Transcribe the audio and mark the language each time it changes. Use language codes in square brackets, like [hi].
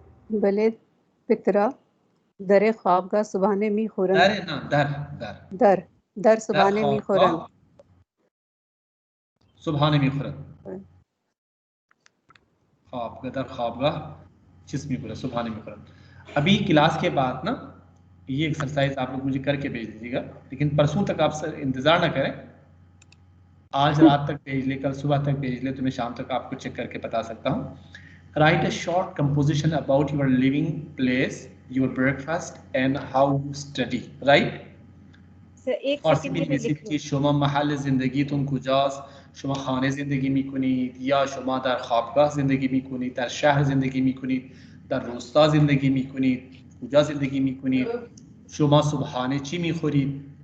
[fa] بله پترا در خوابگاه صبحانه میخورند. در نه در صبحانه میخورند. صبحانه میخورد. خوابگاه در خوابگاه چیز میخورد؟ صبحانه میخورد. [hi] अभी क्लास के बाद ना ये एक्सरसाइज आप लोग मुझे करके भेज दीजिएगा, लेकिन परसों तक आप सर इंतजार ना करें, आज रात तक भेज ले, कल सुबह तक भेज ले, तो मैं शाम तक आपको चेक करके बता सकता हूँ. [en] Write a short composition about your living place, your breakfast and how you study. Right. [hi] फारसी में [fa] नویسید که شما محل زندگیتون کجاست، شما خانه زندگی میکنید یا شما در خوابگاه زندگی میکنید، در شهر زندگی میکنید، در روستا زندگی میکنید، کجا زندگی میکنید، شما صبحانه چی میخورید.